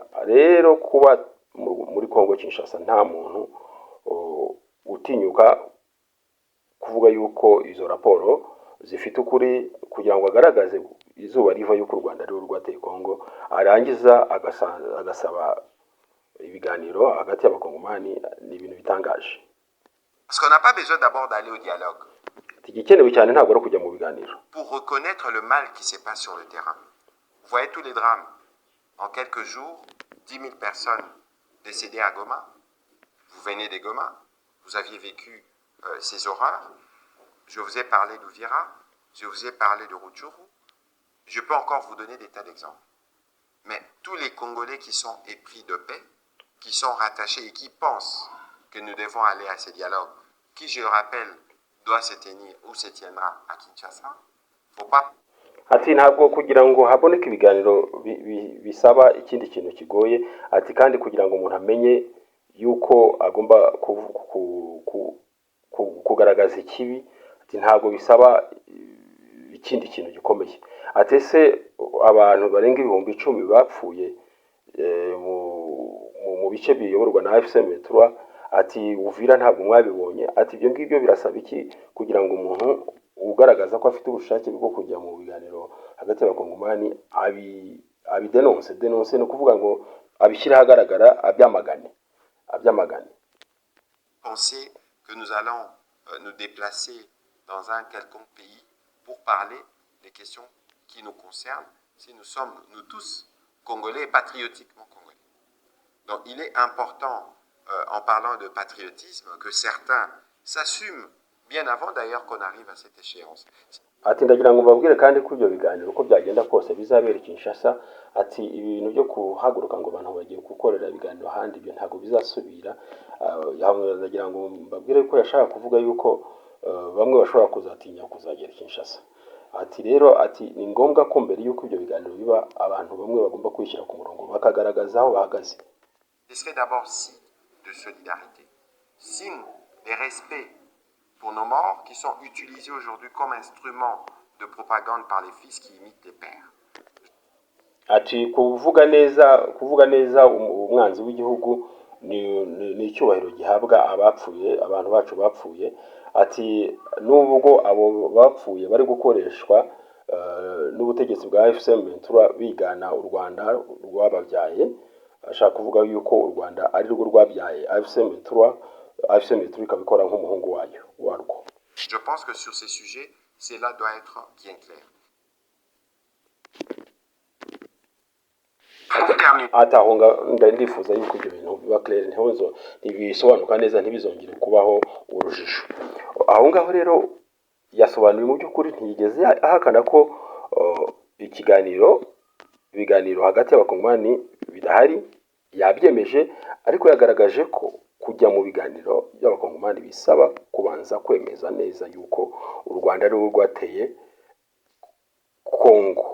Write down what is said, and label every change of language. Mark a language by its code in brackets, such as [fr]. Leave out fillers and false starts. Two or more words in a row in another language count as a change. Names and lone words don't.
[rw] Rero kuba muri Kongo Kinshasa nta muntu utinyuka kuvuga yuko izo raporo zifite ukuri kugira ngo agaragaze izuba riva yuko u Rwanda rero rwateye Kongo, arangiza agasaba ibiganiro hagati y'abakongomani, ni ibintu bitangaje. [fr] Parce qu'on n'a pas besoin d'abord d'aller au dialogue pour reconnaître le mal qui se passe sur le terrain. Vous voyez tous les drames. En quelques jours, 10 000 personnes décédées à Goma. Vous venez de Goma. Vous aviez vécu ces horreurs. Je vous ai parlé d'Uvira. Je vous ai parlé de Rutshuru. Je peux encore vous donner des tas d'exemples. Mais tous les Congolais qui sont épris de paix, qui sont rattachés et qui pensent que nous devons aller à ces dialogues, qui, je le rappelle, doit se tenir ou se tiendra à Kinshasa, faut pas. [rw] ati ntabwo kugira ngo haboneke ibiganiro bisaba ikindi kintu kigoye, ati kandi kugira ngo umuntu amenye yuko agomba kugaragaza ikibi, ati ntabwo bisaba ikindi kintu gikomeye. Ati ese abantu barenga 10,000 bapfuye mu bice biyoborwa na AFC/M23, ati Uvira ntabwo mwabibonye, ati ibyo ngibyo birasaba iki kugira ngo umuntu ugaragaza ko afite ubushake bwo kujya mu biganiro hagati y'abakongomani abidenonse no kuvuga ngo abishyire ahagaragara abyamagane. [fr] Penser que nous allons nous déplacer dans un quelconque pays pour parler des questions qui nous concernent, si nous sommes, nous tous, Congolais et patriotiquement Congolais. Donc il est important, en parlant de patriotisme, que certains s'assument bien avant d'ailleurs qu'on arrive à cette échéance. [rw] Ati ndagira ngo mbabwire kandi ko ibyo biganiro uko byagenda kose bizabera Kinshasa, ati ibintu byo kuhaguruka ngo abantu bagiye gukorera ibiganiro handi ibyo ntago bizasubira. Ndagira ngo mbabwire ko yashaka kuvuga yuko bamwe bashobora kuzatinya kuzagera Kinshasa. Ati rero ati ni ngombwa ko mbere yuko ibyo biganiro biba abantu bamwe bagomba kwishyira ku murongo bakagaragaza aho bahagaze. [fr] Ce serait d'abord signe de solidarité, signe de respect pour nos morts qui sont utilisés aujourd'hui comme instrument de propagande par les fils qui imitent les pères. [rw] Ati kuvuga neza umwanzi w'igihugu ni icyubahiro gihabwa abapfuye, abantu bacu bapfuye. Ati nubwo abo bapfuye bari gukoreshwa n'ubutegetsi bwa AFC/M23 bigana u Rwanda rwababyaye, ashaka kuvuga yuko u Rwanda ari rwo rwabyaye AFC/M23 ikabikora nk'umuhungu warwo. [fr] Je pense que sur ces sujets, cela doit être bien clair. [rw] Atahonga ndifuza yuko ibyo bintu biba clair, ntibisobanuka neza, ntibizongere kubaho urujijo. Aho ngaho rero yasobanuye mu by'ukuri ntiyigeze ahakana ko ibiganiro hagati y'abakongomani bidahari, yabyemeje, ariko yagaragaje ko kujya mu biganiro by'abakongomani bisaba kubanza kwemeza neza yuko u Rwanda ari rwo rwateye Kongo.